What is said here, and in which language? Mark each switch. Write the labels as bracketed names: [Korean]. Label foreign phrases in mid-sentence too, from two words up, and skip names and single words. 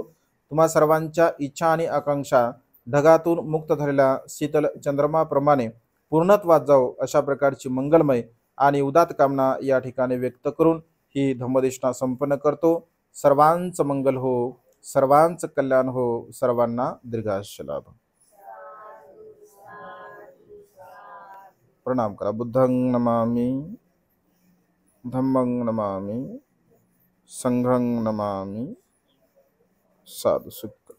[Marathi] तुम्हा सर्वांच्या इच्छा आणि आकांक्षा ढगातून मुक्त झालेल्या शीतल चंद्रमाप्रमाणे पूर्णत्वात जाओ, अशा प्रकारची मंगलमय आणि उदात्त कामना या ठिकाणी व्यक्त करून ही धम्मदेशना संपन्न करतो. सर्वांचं मंगल हो, सर्वांचं कल्याण हो, सर्वांना दीर्घायुष्य लाभ. प्रणाम करा. [Pali] बुद्धं नमामि, धम्मं नमामि, संघं नमामि. साधु सुखी.